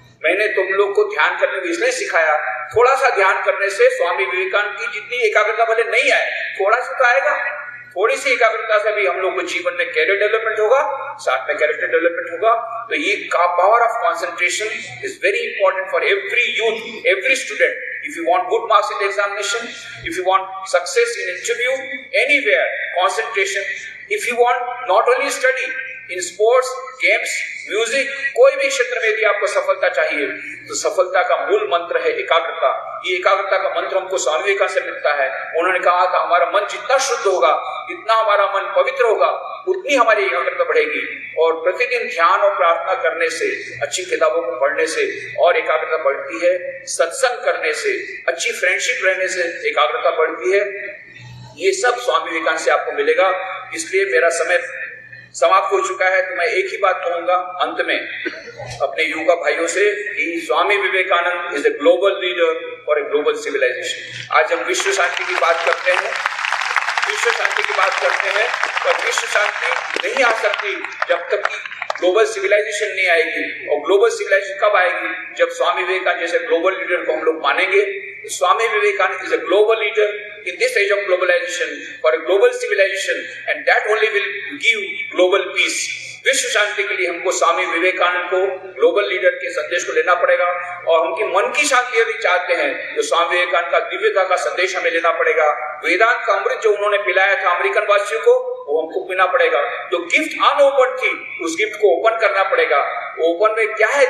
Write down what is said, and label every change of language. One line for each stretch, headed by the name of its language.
Hindi: मैंने तुम लोग को ध्यान करने को इसलिए सिखाया, थोड़ा सा ध्यान करने से स्वामी विवेकानंद की जितनी एकाग्रता भले नहीं आए, थोड़ा सा तो आएगा। थोड़ी सी एकाग्रता से भी हम लोग को जीवन में कैरियर डेवलपमेंट होगा, साथ में कैरेक्टर डेवलपमेंट होगा। तो ये
English: Power of concentration is very important for every youth, every student. If you want good marks in the examination, if you want success in interview, anywhere, concentration. If you want not only study, in sports, games,
Hindi: music, कोई भी क्षेत्र में यदि आपको सफलता चाहिए, तो सफलता का मूल मंत्र है एकाग्रता। ये एकाग्रता का मंत्र हमको स्वामी विवेकानंद से मिलता है। उन्होंने कहा था, हमारा मन जितना शुद्ध होगा, इतना हमारा मन पवित्र होगा, उतनी हमारी एकाग्रता बढ़ेगी। और प्रतिदिन ध्यान और प्रार्थना करने से, अच्छी किताबों को पढ़ने से और एकाग्रता बढ़ती है। सत्संग करने से, अच्छी फ्रेंडशिप रहने से एकाग्रता बढ़ती है। ये सब स्वामी विवेकानंद से आपको मिलेगा। इसलिए मेरा समय समाप्त हो चुका है, तो मैं एक ही बात कहूंगा अंत में अपने युवा भाइयों से कि Swami Vivekananda
English: Is a global leader for a global civilisation.
Hindi: आज हम विश्व शांति की बात करते हैं, विश्व शांति की बात करते हैं, पर विश्व शांति नहीं आ सकती जब तक कि ग्लोबल सिविलाइजेशन नहीं आएगी। और ग्लोबल सिविलाइजेशन कब आएगी? जब स्वामी विवेकानंद जैसे ग्लोबल लीडर को हम लोग मानेंगे। Swami Vivekananda
English: Is a global leader in this age of globalization for a global civilization, and that only will give global peace.
Hindi: विश्व शांति के लिए हमको स्वामी विवेकानंद को, ग्लोबल लीडर के संदेश को लेना पड़ेगा, और उनकी मन की शांति यदि चाहते हैं तो स्वामी विवेकानंद का दिव्यता का संदेश हमें लेना पड़ेगा। वेदांत का अमृत जो उन्होंने पिलाया था अमेरिकन वासियों को, वो हमको पीना पड़ेगा। जो गिफ्ट अनओपन थी उस गिफ्ट को ओपन करना पड़ेगा। ओपन में क्या है?